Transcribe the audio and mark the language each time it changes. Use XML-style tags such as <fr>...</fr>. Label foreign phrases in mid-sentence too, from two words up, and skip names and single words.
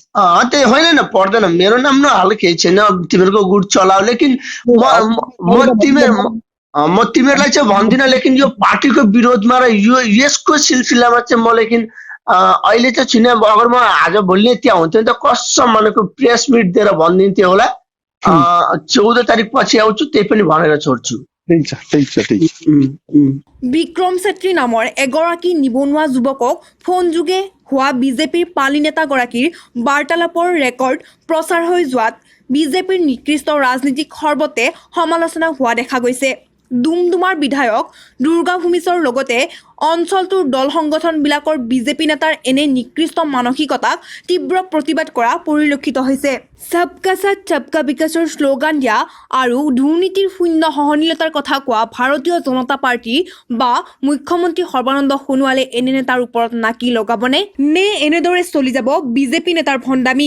<ne>त्यही होइन न पर्दैन मेरो नाम नहाल केही छैन तिमीहरूको गुट चलाऊ लेकिन म तिमीहरूलाई चाहिँ भन्दिनँ लेकिन यो पार्टीको विरोधमा र यो यसको सिलसिलामा चाहिँ म लेकिन अहिले चाहिँ छिन अगर म आज भोलि नै त्यहाँ हुन्थ्यो नि त कसम भनेको</ne> <en>press meet</en> <ne>दिएर भनिदिन्थेँ होला 14 तारिक पछि आउँछु त्यही पनि भनेर छोड्छु</ne> <as>বিক্ৰম চেত্ৰী নামৰ এগৰাকী নিবনুৱা যুৱকক ফোনযোগে হোৱা বিজেপিৰ পালি নেতাগৰাকীৰ বাৰ্তালাপৰ ৰেকৰ্ড প্ৰচাৰ হৈ যোৱাত বিজেপিৰ নিকৃষ্ট ৰাজনীতিক সৰ্বতে সমালোচনা হোৱা দেখা গৈছে ডুমডুমাৰ বিধায়ক দুৰ্গা ভূমিছৰ লগতে অঞ্চলটোৰ দল সংগঠনবিলাকৰ বিজেপি নেতাৰ এনে নিকৃষ্ট মানসিকতাক তীব্ৰ প্ৰতিবাদ কৰা পৰিলক্ষিত হৈছে</as> <hi>सबका साथ सबका विकास</hi> <as>শ্লোগান দিয়া আৰু দুৰ্নীতিৰ শূন্য সহনীয়তাৰ কথা কোৱা ভাৰতীয় জনতা পাৰ্টি বা মুখ্যমন্ত্ৰী সৰ্বানন্দ সোণোৱালে এনে নেতাৰ ওপৰত নাকি লগাবনে নে এনেদৰে চলি যাব বিজেপি নেতাৰ ভণ্ডামি</as>